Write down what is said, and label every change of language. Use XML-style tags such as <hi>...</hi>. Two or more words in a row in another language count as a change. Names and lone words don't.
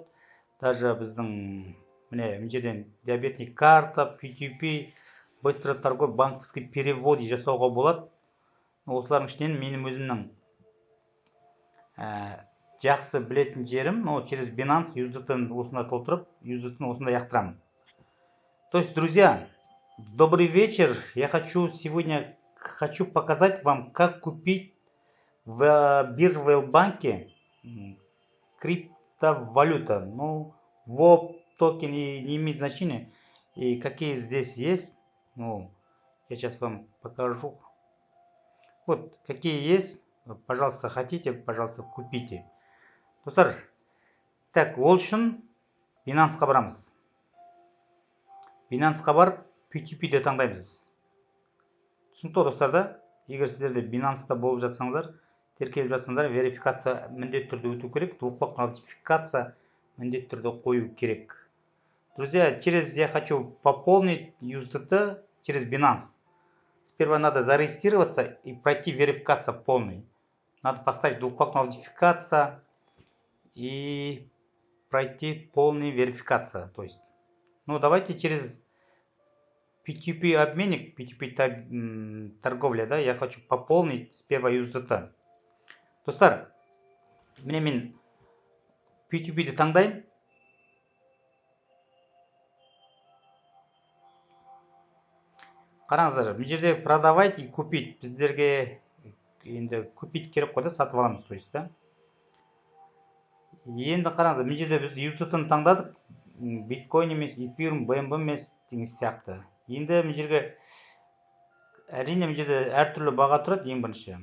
<kk>Даже біздің мына жерден</kk> <ru>дебетный карта,</ru> <kk>P2P,</kk> <ru>быстрый торговый, банковский перевод</ru> <kk>жасауға болады. Осылардың ішінен менің өзімнің жақсы білетін жерім, через Binance USDT осында толтырып, USDT осында яқтырамын.</kk> <ru>То есть, друзья, добрый вечер. Я сегодня хочу показать вам, как купить в бирже в L-банке криптовалюта. ВОП токен не имеет значения. И какие здесь есть. Я сейчас вам покажу. Вот, какие есть. Пожалуйста, хотите, пожалуйста, купите.</ru> <kk>Достар, так, ол үшін Binance'қа барамыз. Binance'қа барып, P2P'де таңдаймыз. Түсінікті достар, да? Егер сіздерде Binance'та болып жатсаңыздар, тіркеліп жатсаңыздар, верификация міндетті түрде өту керек,</kk> <ru>двухфакторная аутентификация</ru> <kk>міндетті түрде қою керек.</kk> <ru>Друзья, я хочу пополнить USDT через Binance. Сперва надо зарегистрироваться и пройти верификацию полной. Надо поставить двухфакторную аутентификацию и пройти полную верификацию. То есть, давайте через P2P обменник, P2P торговля, да, я хочу пополнить сперва USDT.</ru> <kk>Достар, мен P2P'ді таңдаймын. Қараңыздар, бұл жерде</kk> <ru>продавать и купить.</ru> <kk>Біздерге енді купить керек қой, да, сатып аламыз,</kk> <ru>то есть,</ru> <kk>да. Енді қараңыздар, бұл жерде біз USDT-ны таңдадық. Биткоин емес, эфирум, BNB емес деген сияқты. Енді бұл жерге әрине бұл жерде әртүрлі баға тұрады, ең бірінші.</kk>